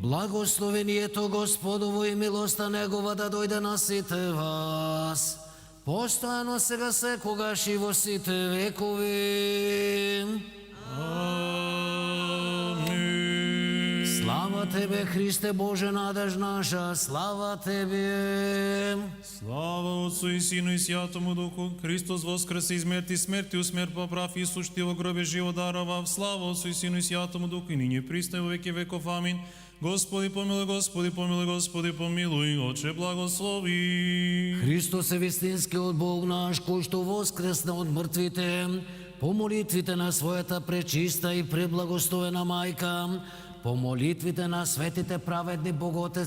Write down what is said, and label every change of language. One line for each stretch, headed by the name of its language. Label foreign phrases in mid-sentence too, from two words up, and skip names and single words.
Macedonian: Благословението Господово и милоста Негова да дојде на сите вас, постојано сега секогаш и во сите векови. Амин.
Church Slavic: Слава Тебе, Христе Боже, надеж наша, слава Тебе. Слава Отцу и Сину и Святому Духу. Христос воскресе из мртви, смертиот смрт поправ, Исус ти во гробе живот дарова. Слава Отцу и Сину и Святому Духу, и ниње пристај во веки веков. Амин. Господи помилуј, Господи помилуј, Господи помилуј, Отче благослови.
Macedonian: Христос е вистинскиот Бог наш, кој што воскресна од мртвите, по молитвите на својата пречиста и преблагословена мајка, по молитвите на светите праведни Боготец